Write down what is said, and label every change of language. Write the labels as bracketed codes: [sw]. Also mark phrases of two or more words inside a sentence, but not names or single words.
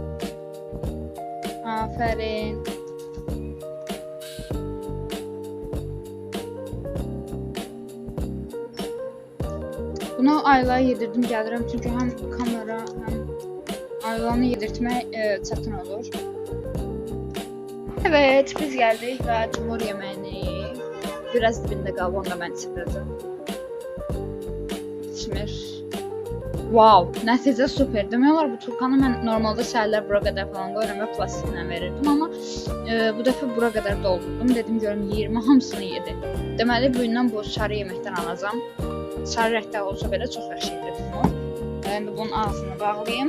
[az] Aferin. Bunu Aylaya yedirdim, gəlirəm. Çünki həm kamera, həm Aylanı yedirtmək çətin olur. [tr] Evet, biz geldik ve Timur yemeğini biraz dibinde kaldı, onu da ben çıkardım. Smir. [az] Wow, nəticə super. Demək olar bu turkanı mən normalda səhərlər bura qədər falan qoyuram və plastiklə verirdim, amma bu dəfə bura qədər doldurdum. Dedim görüm 20 hamısını yedi. Deməli bu gündən bu sarı yeməkdən alacağam. Sarı rəngdə olsa belə çox yaxşı idi Timur. İndi bunun ağzını bağlayayım.